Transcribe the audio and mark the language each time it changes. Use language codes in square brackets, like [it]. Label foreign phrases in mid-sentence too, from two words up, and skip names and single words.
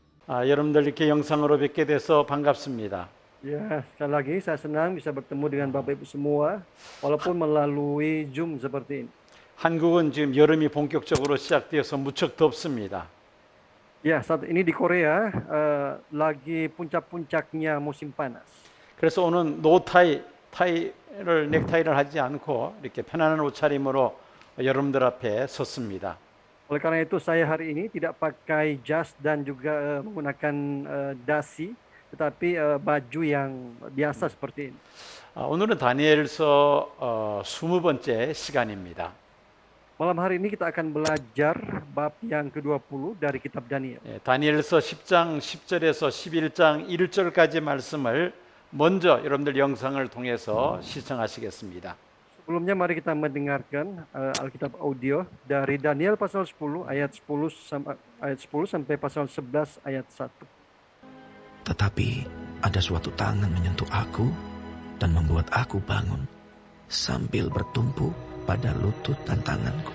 [ko] 여러분들 이렇게 영상으로 뵙게 돼서 반갑습니다. [id] Ya, sekali lagi saya senang bisa bertemu dengan Bapak Ibu semua, walaupun melalui Zoom seperti ini. [ko] 한국은 지금 여름이 본격적으로 시작되어서 무척 덥습니다. [id] Ya, saat ini di Korea lagi puncak-puncaknya musim panas. [ko] 그래서 오늘 넥타이를 하지 않고 이렇게 편안한 옷차림으로 여러분들 앞에 섰습니다. [id] Oleh karena itu saya hari ini tidak pakai jas dan juga menggunakan dasi, tetapi baju yang biasa seperti ini. [ko] 오늘은 다니엘서 20번째 시간입니다. [id] Malam hari ini kita akan belajar bab yang ke-20 dari kitab Daniel. [ko] 다니엘서 10장 10절에서 11장 1절까지 말씀을 먼저 여러분들 영상을 통해서 시청하시겠습니다. [id] Sebelumnya mari kita mendengarkan Alkitab audio dari Daniel pasal 10 ayat 10 sampai pasal 11 ayat 1. Tetapi ada suatu tangan menyentuh aku dan membuat aku bangun sambil bertumpu pada lutut dan tanganku.